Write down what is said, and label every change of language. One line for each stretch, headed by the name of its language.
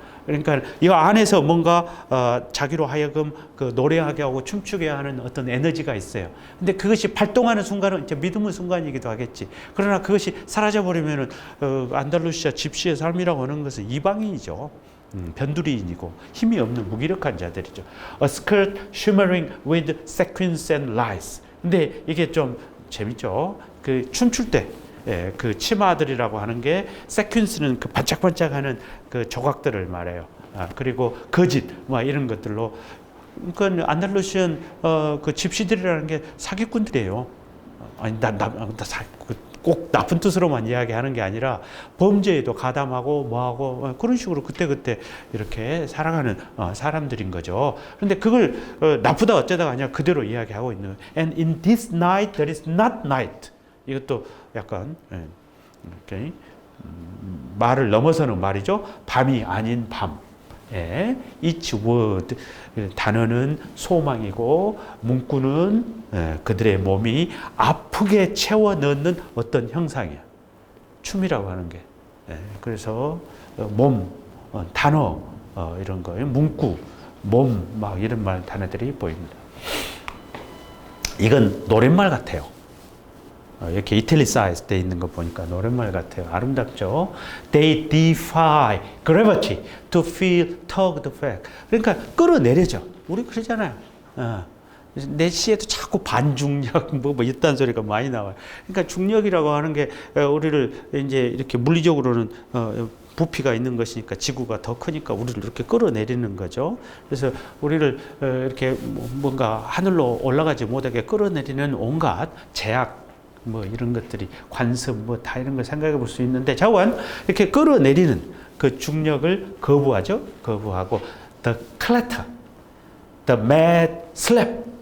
Korean: 그러니까 이 안에서 뭔가 자기로 하여금 그 노래하게 하고 춤추게 하는 어떤 에너지가 있어요. 근데 그것이 발동하는 순간은 이제 믿음의 순간이기도 하겠지. 그러나 그것이 사라져 버리면은 안달루시아 집시의 삶이라고 하는 것은 이방인이죠. 변두리인이고 힘이 없는 무기력한 자들이죠.
English: A skirt shimmering with sequins and lights.
Korean: 근데 이게 좀 재밌죠. 그 춤출 때. 예, 그 치마들이라고 하는 게 세퀸스는 그 반짝반짝하는 그 조각들을 말해요. 그리고 거짓 뭐 이런 것들로 그 안달루시안 그 집시들이라는 게 사기꾼들이에요. 아니 꼭 나쁜 뜻으로만 이야기하는 게 아니라 범죄에도 가담하고 뭐하고 그런 식으로 그때 이렇게 살아가는 사람들인 거죠. 그런데 그걸 나쁘다 어쩌다가 아니라 그대로 이야기하고 있는.
English: And in this night there is not night.
Korean: 이것도 약간 이렇게 말을 넘어서는 말이죠. 밤이 아닌 밤.
English: Each word,
Korean: 단어는 소망이고 문구는 그들의 몸이 아프게 채워 넣는 어떤 형상이야. 춤이라고 하는 게. 그래서 몸, 단어 이런 거, 문구, 몸 막 이런 말 단어들이 보입니다. 이건 노랫말 같아요. 이렇게 이탈리사이즈 돼 있는 거 보니까 노랫말 같아요. 아름답죠?
English: They defy gravity to feel tugged back.
Korean: 그러니까 끌어내려져. 우리 그러잖아요. 내 시에도 자꾸 반중력 뭐 이딴 소리가 많이 나와요. 그러니까 중력이라고 하는 게 우리를 이제 이렇게 물리적으로는 부피가 있는 것이니까 지구가 더 크니까 우리를 이렇게 끌어내리는 거죠. 그래서 우리를 이렇게 뭔가 하늘로 올라가지 못하게 끌어내리는 온갖 제약 뭐 이런 것들이 관습 뭐 다 이런 걸 생각해 볼 수 있는데 자원 이렇게 끌어내리는 그 중력을 거부하죠. 거부하고
English: the clatter, the mad slap